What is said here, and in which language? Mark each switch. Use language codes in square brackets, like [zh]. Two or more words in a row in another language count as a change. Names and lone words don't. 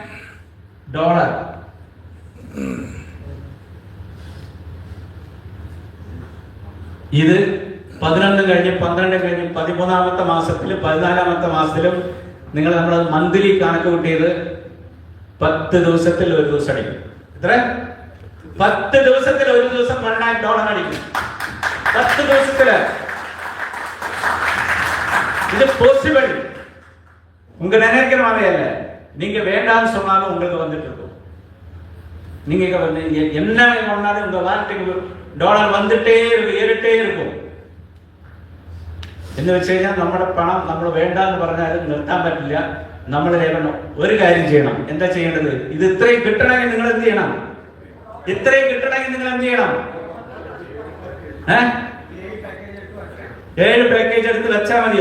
[ml] ഇത് 11 കഴിഞ്ഞ് 12 കഴിഞ്ഞ് 13ാമത്തെ മാസത്തിലും 14ാമത്തെ മാസത്തിലും നിങ്ങൾ നമ്മൾ മന്ത്ലി കണക്ക് കൂട്ടിയത് 10 ദിവസത്തിൽ ഒരു ദിവസം അടിക്കും. എത്ര? 10 ദിവസത്തിൽ ഒരു ദിവസം $1 lakh അടിക്കും. 10 ദിവസത്തില് இது possible. [ta] உங்க நினைக்கிற மாதிரி அல்ல. நீங்க வேண்டாம்னு சொன்னாலும் உங்களுக்கு வந்துட்டு இருக்கும். நீங்க என்ன பண்ணாலும் உங்க வாழ்க்கைக்கு டாலர் வந்துட்டே இருக்கும், ஏறிட்டே இருக்கும். [ml] എന്ന് വെച്ച് കഴിഞ്ഞാൽ നമ്മുടെ പണം നമ്മൾ വേണ്ടാന്ന് പറഞ്ഞാലും നിർത്താൻ പറ്റില്ല. നമ്മൾ ഒരു കാര്യം ചെയ്യണം. എന്താ ചെയ്യേണ്ടത്? ഇത് ഇത്രയും കിട്ടണമെങ്കിൽ നിങ്ങൾ എന്ത് ചെയ്യണം? ഇത്രയും കിട്ടണമെങ്കിൽ നിങ്ങൾ എന്ത് ചെയ്യണം? 7 പാക്കേജ് എടുത്ത് വെച്ചാൽ മതിയോ?